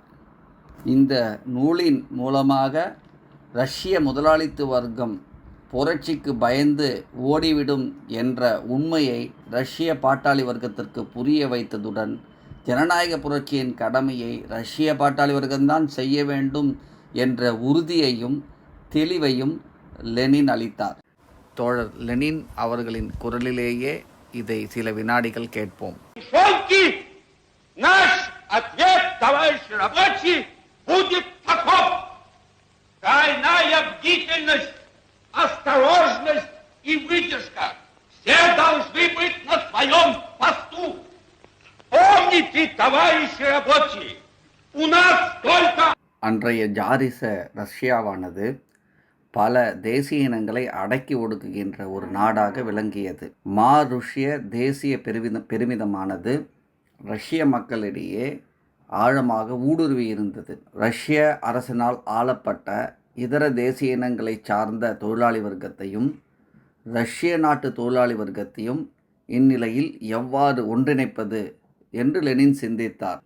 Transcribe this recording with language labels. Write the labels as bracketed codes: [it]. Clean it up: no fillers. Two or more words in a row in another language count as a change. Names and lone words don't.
[ta] இந்த நூலின் மூலமாக ரஷ்ய முதலாளித்துவ வர்க்கம் புரட்சிக்கு பயந்து ஓடிவிடும் என்ற உண்மையை ரஷ்ய பாட்டாளி வர்க்கத்திற்கு புரிய வைத்ததுடன், ஜனநாயக புரட்சியின் கடமையை ரஷ்ய பாட்டாளி வர்க்கம்தான் செய்ய வேண்டும் என்ற உறுதியையும் தெளிவையும் லெனின் அளித்தார். தோழர் லெனின் அவர்களின் குரலிலேயே இதை சில வினாடிகள் கேட்போம். [ru] Все должны быть на своем посту. Помните, товарищи рабочие, у нас только... [ta] அன்றைய ஜாரிச ரஷ்யாவானது பல தேசிய இனங்களை அடக்கி ஒடுக்குகின்ற ஒரு நாடாக விளங்கியது. ருஷ்ய தேசிய பெருமிதமானது ரஷ்ய மக்களிடையே ஆழமாக ஊடுருவி இருந்தது. ரஷ்ய அரசினால் ஆளப்பட்ட இதர தேசிய இனங்களை சார்ந்த தொழிலாளி வர்க்கத்தையும் ரஷ்ய நாட்டு தொழிலாளி வர்க்கத்தையும் இந்நிலையில் எவ்வாறு ஒன்றிணைப்பது என்று லெனின் சிந்தித்தார்.